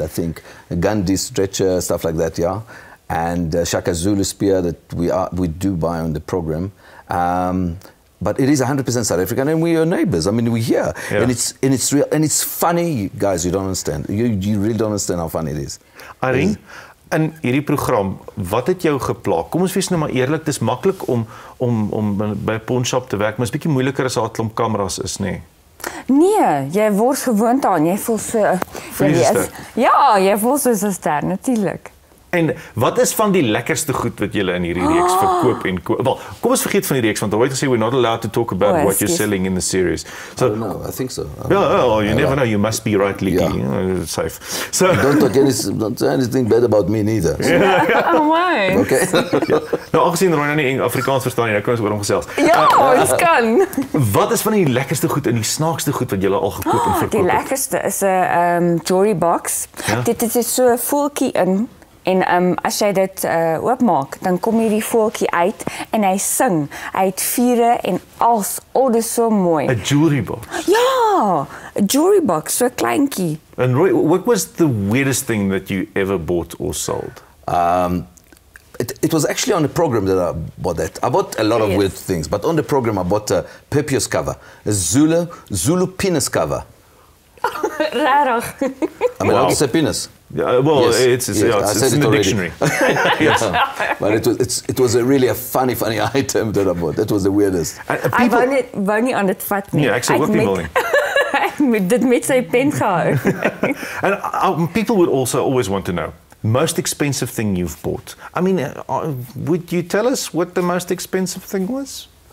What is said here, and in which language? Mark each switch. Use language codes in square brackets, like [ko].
[en] I think Gandhi stretcher, stuff like that, yeah, and Shaka Zulu spear that we do buy on the program. But it is 100% South African, and we are neighbors. I mean, we're here, and it's real, and it's funny, guys. You don't understand. You really don't understand how funny it is. [af] Irene, in hierdie program, wat het jou geplaag? Kom ons wees nou maar eerlik, dis maklik om by 'n pawnshop te werk, maar is bietjie moeiliker as daar 'n klomp kameras is, nê? Nee, jy word gewoond aan. Jy voel so ja, jy voel soos 'n ster, natuurlik. En wat is van die lekkerste goed wat julle in hierdie reeks verkoop en koop? Wel, kom ons vergeet van die reeks, want [en] I always say we're not allowed to talk about what you're selling in the series. So, no, I think so. You never know. You must be right, legally. It's safe. So don't say anything bad about me neither. So. Oh, why? Okay. [af] Nou, aangezien Roy nou nie Afrikaans verstaan nie, nou kan ons oor hom gesels. Ja, ons kan. Wat is van die lekkerste goed en die snaakste goed wat julle al gekoop en verkoop? Die lekkerste is 'n jewelry box. Ja? Dit is so 'n voeltjie in. En as jy dit oopmaak, dan kom hierdie voeltjie uit en hy sing. Hy het vure en als. Oh, dit is so mooi. 'n jewelry box? Ja, 'n jewelry box, so kleintjie. [en] And Roy, what was the weirdest thing that you ever bought or sold? It was actually on the program that I bought that. I bought a lot of weird things, but on the program I bought a Pepios cover, a Zulu penis cover. Rarig. I mean, how to say penis? Well, yes. it's in the dictionary. Yes. But it was really a funny item that I bought. That was the weirdest. [af] Ek wou nie aan dit vat nie. Nee, ek sou ook nie wil nie. Ek moet dit met sy pen gehou. [en] And people would also always want to know, most expensive thing you've bought. I mean, would you tell us what the most expensive thing was?